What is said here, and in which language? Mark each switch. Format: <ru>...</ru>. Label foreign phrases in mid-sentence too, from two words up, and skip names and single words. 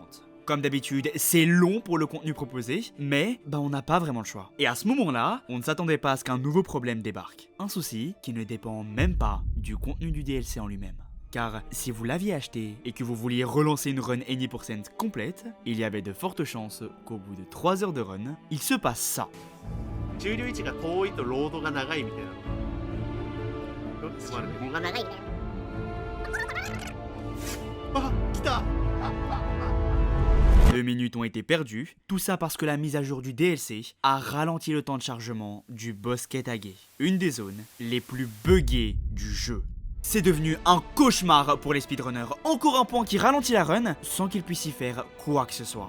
<fr>Comme d'habitude, c'est long pour le contenu proposé, mais on n'a pas vraiment le choix. Et à ce moment-là, on ne s'attendait pas à ce qu'un nouveau problème débarque. Un souci qui ne dépend même pas du contenu du DLC en lui-même. Car si vous l'aviez acheté et que vous vouliez relancer une run Any% complète, il y avait de fortes chances qu'au bout de 3 heures de run, il se passe ça.</fr> <ja>終了位置が遠いとロードが長いみたいな。つまりね。が長いみたいな。あ、来た。</ja> <fr>2 minutes ont été perdues, tout ça parce que la mise à jour du DLC a ralenti le temps de chargement du Bosquet tagué, une des zones les plus buggées du jeu. C'est devenu un cauchemar pour les speedrunners, encore un point qui ralentit la run sans qu'ils puissent y faire quoi que ce soit.</fr>